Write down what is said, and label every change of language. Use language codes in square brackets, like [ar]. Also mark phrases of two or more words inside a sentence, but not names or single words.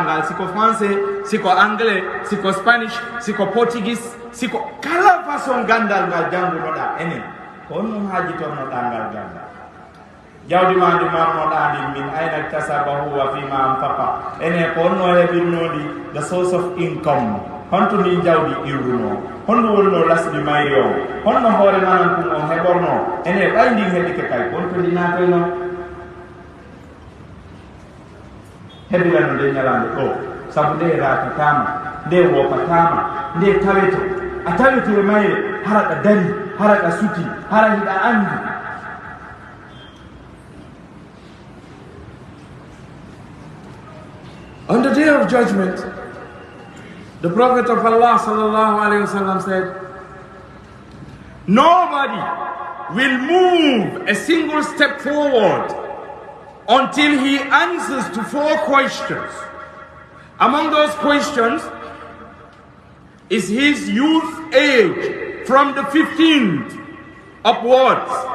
[ff] ngal siko français siko anglais siko spanish siko portuguese siko kala façon gandal ngal janngunoɗa enen ko on noon hajitornoɗa ngal gandal jawdi ma ndi marnoɗa ndi [ar] من أين كسبه وفيما أنفق [ff] ene ko onno heɓirnoɗi [en] the source of income [ff] honto ndi jawdi iwruno honno wonno lasɗi mayri o honno hoore manan ɗum on heɓorno ene ɓay ndin heɗike kay honto ndi natoyno heɓirano nde ñalande ɗo saabu nde ratatama nde wopatama nde taweto a taweto e mayre haraɗa dari haraɗa suti hara hiɗa andi [en] on the day of judgment, the Prophet of Allah [ar] صلى الله عليه وسلم [en] said, nobody will move a single step forward until he answers to 4 questions. Among those questions is his youth age from the 15th upwards.